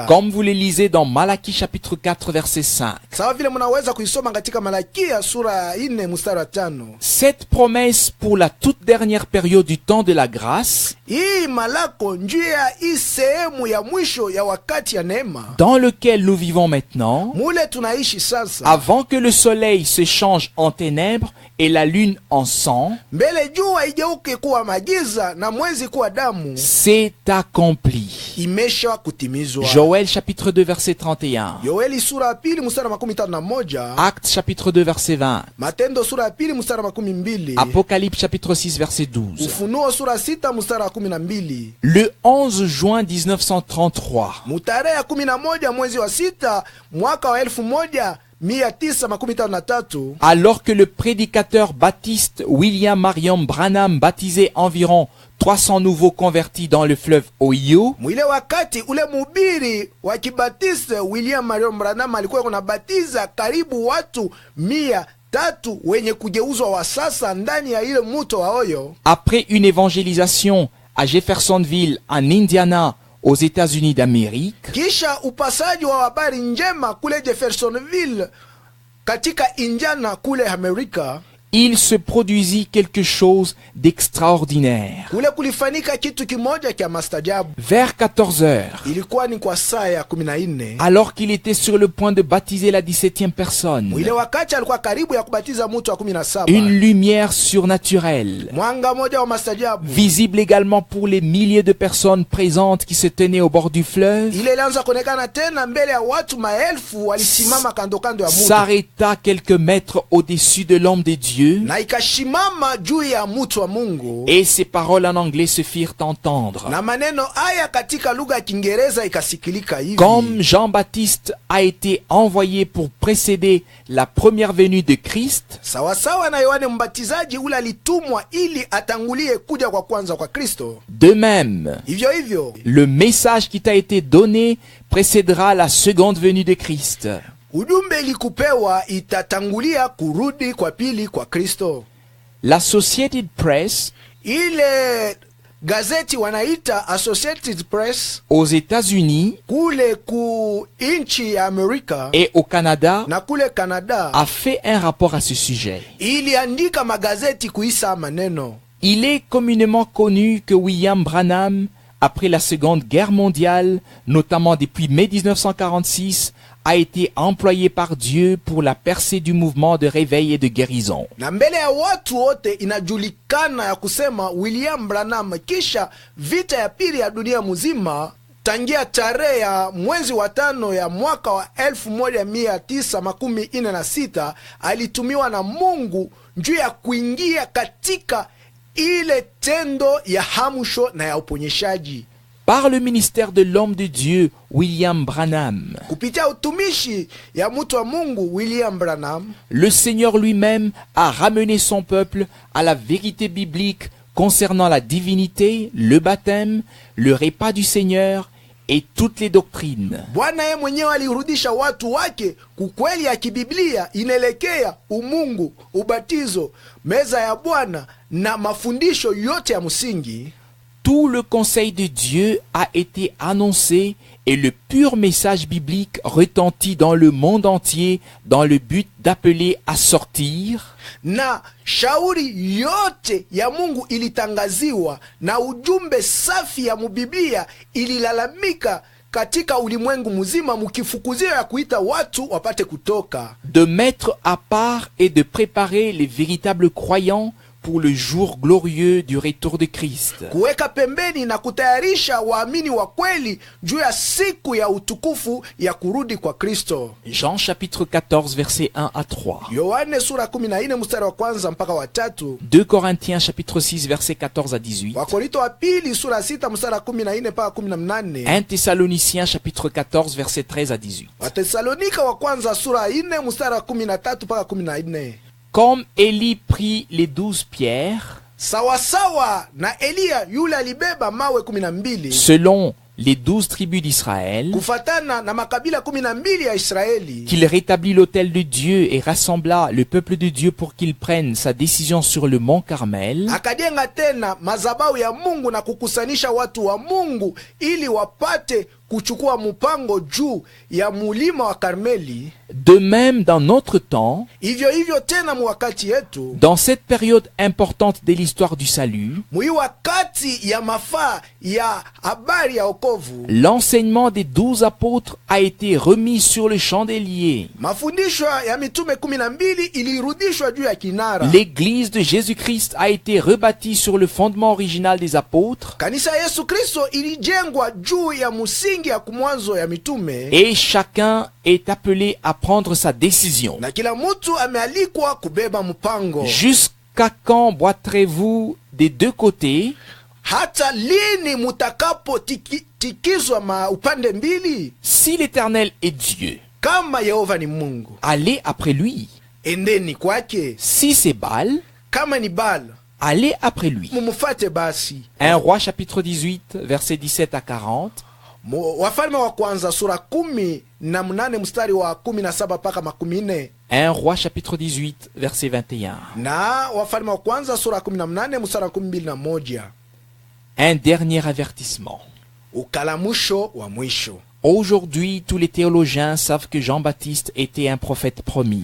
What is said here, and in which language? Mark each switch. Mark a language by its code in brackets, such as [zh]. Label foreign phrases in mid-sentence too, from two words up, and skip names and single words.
[fr] Comme vous le lisez dans Malachie chapitre 4 verset 5. [sw] Sawa vile mnaweza kuisoma katika Malakia sura ya 4 mstari wa 5. [fr] Cette promesse pour la toute dernière période du temps de la grâce, [sw] Hii malako njia hii sehemu ya mwisho ya wakati ya neema [fr] dans lequel nous vivons maintenant, [sw] mule tunaishi sasa, [fr] avant que le soleil se change en ténèbres et la lune en sang, [sw] mbele jua igeuke kuwa magiza na mwezi kuwa damu, [fr] c'est accompli. [sw] imesha kutimizwa. [fr] Joël chapitre 2 verset 31. [sw] Yoeli sura ya 2 mstari wa 51, [fr] Actes chapitre 2 verset 20. [sw] Matendo sura ya 2 mstari wa 12, [fr] Apocalypse chapitre 6 verset 12. [sw] Ufunuo sura 6 mstari wa 12. [fr] Le 11 juin 1933, [sw] Mutarehe ya 11 mwezi wa 6 mwaka wa 1953, [fr] alors que le prédicateur baptiste William Marion Branham baptisait environ 300 nouveaux convertis dans le fleuve Ohio, [sw] mwile wakati ule mubiri wa kibatiste William Marion Branham alikuwa kunabatiza karibu watu 300 wenye kugeuzwa wa sasa ndani ya ile mto wa Ohio. [fr] après une évangélisation à Jeffersonville en Indiana aux États-Unis d'Amérique, [sw] Kisha upasaji wa habari njema kule Jeffersonville katika Indiana kule Amerika, [fr] il se produisit quelque chose d'extraordinaire. [sw] kule kulifanyika kitu kimoja kia mastajabu. [fr] Vers 14 heures, [sw] Ilikuwa ni kwa saa ya 14, [fr] alors qu'il était sur le point de baptiser la 17e personne, [sw] mwile wakati alikuwa karibu ya kubatiza mtu wa 17, [fr] une lumière surnaturelle, [sw] mwanga moja wa mastajabu [fr] visible également pour les milliers de personnes présentes qui se tenaient au bord du fleuve, [sw] ile ilianza kuonekana tena mbele ya watu maelfu walisimama kando kando ya mto, [fr] s'arrêta quelques mètres au-dessus de l'homme de Dieu, [sw] na ikashimama juu ya mtu wa Mungu, [fr] et ses paroles en anglais se firent entendre. [sw] na maneno haya katika lugha ya Kiingereza ikasikilika hivi: [fr] Comme Jean-Baptiste a été envoyé pour précéder la première venue de Christ, [sw] sawasawa na Yohane Mbatizaji ule alitumwa ili atangulie kuja kwa kwanza kwa Kristo, [fr] de même, [sw] hivyo hivyo [fr] le message qui t'a été donné précédera la seconde venue de Christ. [sw] ujumbe ilikupewa itatangulia kurudi kwa pili kwa Kristo. [fr] La Associated Press [sw] Ile gazeti wanaita Associated Press [fr] aux États-Unis [sw] kule ku inchi ya Amerika [fr] et au Canada [sw] na kule Kanada [fr] a fait un rapport à ce sujet. [sw] iliandika magazeti kuisa maneno. [fr] Il est communément connu que William Branham après la Seconde Guerre mondiale, notamment depuis mai 1946, a été employé par Dieu pour la percée du mouvement de réveil et de guérison. [sw] Na mbele ya watu wote inajulikana ya kusema William Branham kisha vita ya pili ya dunia mzima, tangia tarehe ya mwezi wa 5 ya mwaka wa 1946 alitumiwa na Mungu juu ya kuingia katika ile tendo ya hamusho na ya uponyeshaji. [fr] Par le ministère de l'homme de Dieu, William Branham, [sw] kupitia utumishi ya mtu wa Mungu William Branham, [fr] le Seigneur lui-même a ramené son peuple à la vérité biblique concernant la divinité, le baptême, le repas du Seigneur et toutes les doctrines. [sw] Bwana yeye mwenyewe alirudisha watu wake kukweli ya kibiblia inaelekea umungu, ubatizo, meza ya Bwana na mafundisho yote ya msingi. [fr] Tout le conseil de Dieu a été annoncé et le pur message biblique retentit dans le monde entier dans le but d'appeler à sortir. [sw] Na shauri yote ya Mungu ilitangaziwa na ujumbe safi ya mubiblia ililalamika katika ulimwengu mzima mukifukuzio ya kuita watu wapate kutoka. [fr] De mettre à part et de préparer les véritables croyants pour le jour glorieux du retour de Christ. [sw] Kuweka pembeni na kutayarisha waamini wa kweli juu ya siku ya utukufu ya kurudi kwa Kristo. [fr] Jean chapitre 14 verset 1 à 3. [sw] Yohane sura 14 mstari wa kwanza mpaka wa 3. [fr] 2 Corinthiens chapitre 6 verset 14 à 18. [sw] Wakorinto wa pili sura 6 mstari wa 14 mpaka 18. [fr] 1 Thessaloniciens chapitre 14 verset 13 à 18. [sw] Watesalonika wa kwanza sura 4 mstari wa 13 mpaka 14. [fr] Comme Élie prit les 12 pierres, [sw] sawasawa na Elia yule alibeba mawe 12 [fr] selon les 12 tribus d'Israël, [sw] kufatana na makabila 12 ya Israeli, [fr] qu'il rétablit l'autel de Dieu et rassembla le peuple de Dieu pour qu'il prenne sa décision sur le mont Carmel, [sw] akajenga tena mazabau ya Mungu na kukusanisha watu wa Mungu ili wapate kuchukua mpango juu ya mulima wa Karmeli. [fr] De même dans notre temps, [sw] hivyo hivyo tena mwakati yetu, [fr] dans cette période importante de l'histoire du salut, [sw] mwi wakati ya mafaa ya habari ya okovu, [fr] l'enseignement des 12 apôtres a été remis sur le chandelier. [sw] Mafundisho ya mitume 12 ilirudishwa juu ya kinara. [fr] L'église de Jésus-Christ a été rebâtie sur le fondement original des apôtres. [sw] Kanisa Yesu Kristo ilijengwa juu ya musingi ya kumwanzo ya mitume. [fr] Et chacun est appelé à prendre sa décision. [sw] Na kila mtu amealikwa kubeba mpango. [fr] Jusqu'à quand boiterez-vous des deux côtés? [sw] Hata lini mutakapo tikizwa upande mbili? [fr] Si l'Éternel est Dieu, [sw] kama Yehova ni Mungu, [fr] allez après lui. [sw] endeni kwake. [fr] Si c'est Baal, [sw] kama ni Baal, [fr] allez après lui. [sw] mumufate basi. [fr] 1 Roi chapitre 18 versets 17 à 40. [sw] Wafalme wa kwanza sura 18 mstari wa 17 mpaka 14. [fr] 1 Roi chapitre 18 verset 21. [sw] Na Wafalme wa kwanza sura 18 mstari wa 21. [fr] Un dernier avertissement. [sw] Ukalamusho wa mwisho. [fr] Aujourd'hui, tous les théologiens savent que Jean-Baptiste était un prophète promis.